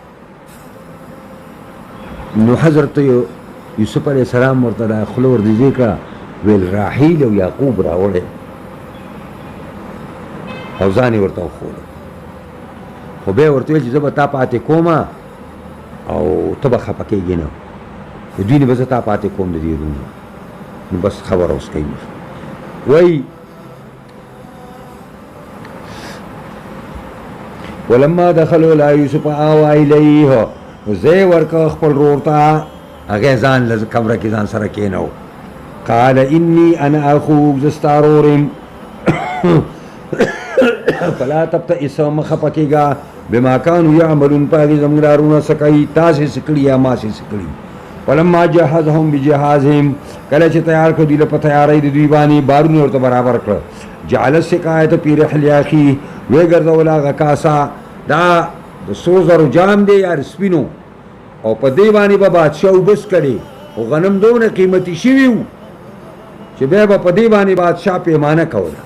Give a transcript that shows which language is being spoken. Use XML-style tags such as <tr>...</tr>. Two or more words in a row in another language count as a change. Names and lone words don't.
<ps>نو حضرت یوسف علیہ السلام ورته دا خوله وردیجې کړه ویل راحیل او یعقوب راوړی او ځان یې ورته وښوده. خو بیا ورته ویل چې زه به تا پاتې کومه او ته به خفه کېږې نه د دوی نه به زه تا پاتې کوم د دې رونو. نو بس خبره اوس کوي وایي</ps> <ar>ولما دخلوا لا یوسف آوا الیه</ar> <ps>ځای ورکړه خپل رور ته هغې ځان له کمره کې ځان سره کېنو.</ps> <ar>قال انی انا اخوک</ar> <ps>زه ستا رور یم</ps> <ar>فلا تبتئس</ar> <ps>مه خفه کېږه</ps> <ar>بما کانوا یعملون</ar> <ps>په هغې زموږ کارونه څه کوي تاسې څه کړي یا ما څه کړي.</ps> <ar>فلما جهزهم بجهازهم</ar> <ps>کله چې تیار کړ دوی له په تیارۍ د دوی باندې بارونه ورته برابر کړه</ps> <ar>جعل السقایة فی رحل اخیه</ar> <ps>ویې ګرځول هغه کاسه دا د سرو زرو جام دی یا سپینو او په دې باندې به بادشاه اوبس کړي او غنم دونه قیمتي شوي وو چې بیا به په دې باندې بادشاه پیمانه کوله.</ps>